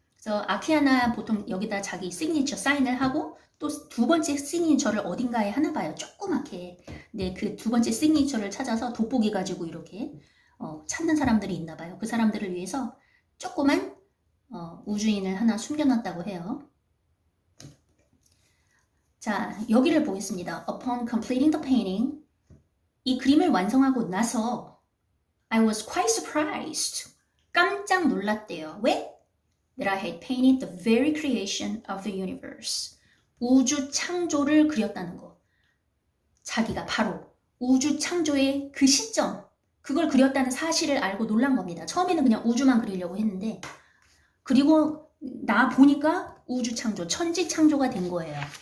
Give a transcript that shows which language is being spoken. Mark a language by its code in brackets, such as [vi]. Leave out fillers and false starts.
[ko] 그래서 아키아나 보통 여기다 자기 시그니처 사인을 하고 또 두 번째 시그니처를 어딘가에 하나 봐요. 조그맣게. 근데 그 두 번째 시그니처를 찾아서 돋보기 가지고 이렇게 찾는 사람들이 있나 봐요. 그 사람들을 위해서 조그만 우주인을 하나 숨겨놨다고 해요. 자, 여기를 보겠습니다. [en] Upon completing the painting, [ko] 이 그림을 완성하고 나서 [en] I was quite surprised. [ko] 깜짝 놀랐대요. 왜? [en] That I had painted the very creation of the universe. [ko] 우주 창조를 그렸다는 거. 자기가 바로 우주 창조의 그 시점, 그걸 그렸다는 사실을 알고 놀란 겁니다. 처음에는 그냥 우주만 그리려고 했는데 그리고 나 보니까 우주 창조, 천지 창조가 된 거예요.